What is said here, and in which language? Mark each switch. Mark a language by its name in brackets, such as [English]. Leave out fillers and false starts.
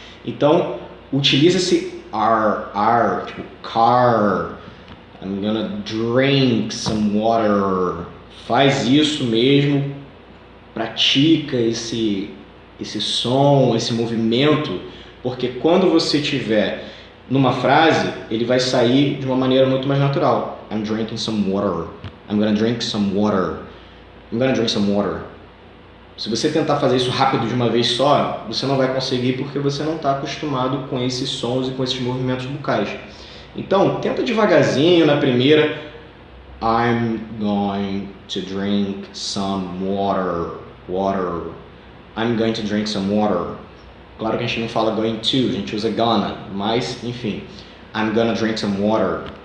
[Portuguese] Então, utiliza esse R, tipo [English] car, I'm gonna drink some water. [Portuguese] Faz isso mesmo, pratica esse som, esse movimento, porque quando você tiver numa frase, ele vai sair de uma maneira muito mais natural. [English] I'm drinking some water. I'm gonna drink some water. I'm gonna drink some water. [Portuguese] Se você tentar fazer isso rápido de uma vez só, você não vai conseguir porque você não está acostumado com esses sons e com esses movimentos bucais. Então, tenta devagarzinho na primeira. [English] I'm going to drink some water. Water. I'm going to drink some water. [Portuguese] Claro que a gente não fala going to, a gente usa gonna, mas enfim. [English] I'm gonna drink some water.